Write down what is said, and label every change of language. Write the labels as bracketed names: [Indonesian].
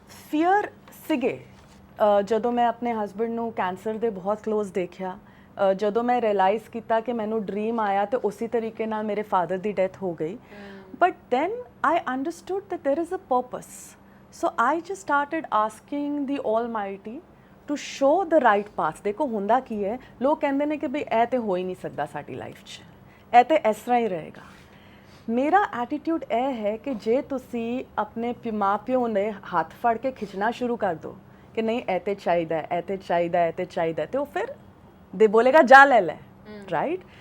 [Punjabi] Fear ਸੀਗੇ ਜਦੋਂ ਮੈਂ ਆਪਣੇ ਹਸਬੈਂਡ ਨੂੰ ਕੈਂਸਰ ਦੇ ਬਹੁਤ ਕਲੋਜ਼ ਦੇਖਿਆ, ਜਦੋਂ ਮੈਂ ਰਿਅਲਾਈਜ਼ ਕੀਤਾ ਕਿ ਮੈਨੂੰ ਡ੍ਰੀਮ ਆਇਆ ਤੇ ਉਸੇ ਤਰੀਕੇ ਨਾਲ ਮੇਰੇ ਫਾਦਰ ਦੀ ਡੈਥ ਹੋ ਗਈ, [English] But then I understood that there is a purpose. So I just started asking the Almighty to show the right path. [Punjabi] ਦੇਖੋ ਹੁੰਦਾ ਕੀ ਹੈ, ਲੋਕ ਕਹਿੰਦੇ ਨੇ ਕਿ ਬਈ ਇਹ ਤੇ ਹੋ ਹੀ ਨਹੀਂ ਸਕਦਾ ਸਾਡੀ ਲਾਈਫ 'ਚ, ਇਹ ਤੇ ਇਸ ਤਰ੍ਹਾਂ ਹੀ ਰਹੇਗਾ। ਮੇਰਾ ਐਟੀਟਿਊਡ ਇਹ ਹੈ ਕਿ ਜੇ ਤੁਸੀਂ ਆਪਣੇ ਮਾਂ ਪਿਓ ਨੇ ਹੱਥ ਫੜ ਕੇ ਖਿੱਚਣਾ ਸ਼ੁਰੂ ਕਰ ਦਿਓ ਕਿ ਨਹੀਂ ਇਹ ਤੇ ਚਾਹੀਦਾ, ਇਹ ਤੇ ਚਾਹੀਦਾ, ਇਹ ਤੇ ਚਾਹੀਦਾ, ਤੇ ਉਹ ਫਿਰ ਦੇ ਬੋਲੇਗਾ ਜਾ ਲੈ ਲੈ, ਰਾਈਟ?